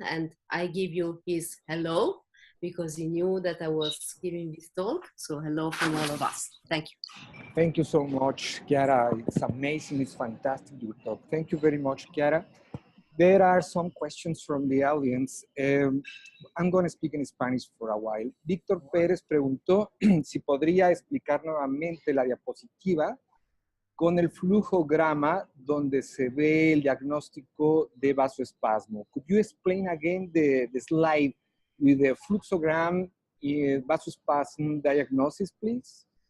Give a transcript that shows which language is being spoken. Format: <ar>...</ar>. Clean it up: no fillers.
<en>And I give you his hello, because he knew that I was giving this talk. So hello from all of us. Thank you. Thank you so much, Chiara. It's amazing. It's fantastic, your talk. Thank you very much, Chiara. There are some questions from the audience. I'm going to speak in Spanish for a while.</en> <es>Víctor Pérez preguntó si podría explicar nuevamente la diapositiva con el flujograma donde se ve el diagnóstico de vasoespasmo.</es> <en>Could you explain again the slide with the fluxogram vasospasm diagnosis, please?</en>